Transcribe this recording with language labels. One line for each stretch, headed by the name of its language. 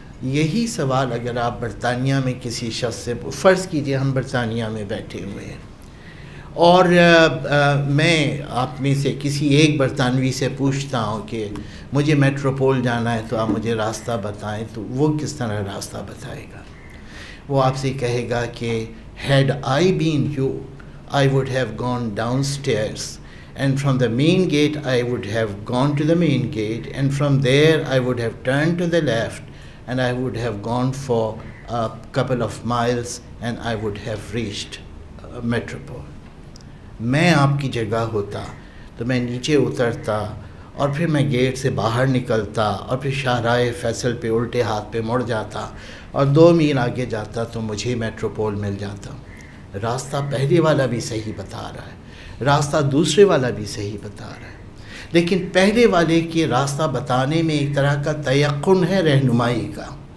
Urdu: یہی سوال اگر آپ برطانیہ میں کسی شخص سے فرض کیجئے، ہم برطانیہ میں بیٹھے ہوئے ہیں اور میں آپ میں سے کسی ایک برطانوی سے پوچھتا ہوں کہ مجھے میٹروپول جانا ہے تو آپ مجھے راستہ بتائیں، تو وہ کس طرح راستہ بتائے گا؟ وہ آپ سے کہے گا کہ
English: Had I been you I would have gone downstairs, and from the main gate I would have gone to the main gate, and from there I would have turned to the left, and I would have gone for a couple of miles, and I would have reached Metropole.
Urdu: میں آپ کی جگہ ہوتا تو میں نیچے اترتا اور پھر میں گیٹ سے باہر نکلتا اور پھر شاہراہ فیصل پہ الٹے ہاتھ پہ مڑ جاتا اور 2 میل آگے جاتا تو مجھے میٹروپول مل جاتا. راستہ پہلے والا بھی صحیح بتا رہا ہے, راستہ دوسرے والا بھی صحیح بتا رہا ہے, لیکن پہلے والے کے راستہ بتانے میں ایک طرح کا تیقن ہے رہنمائی کا.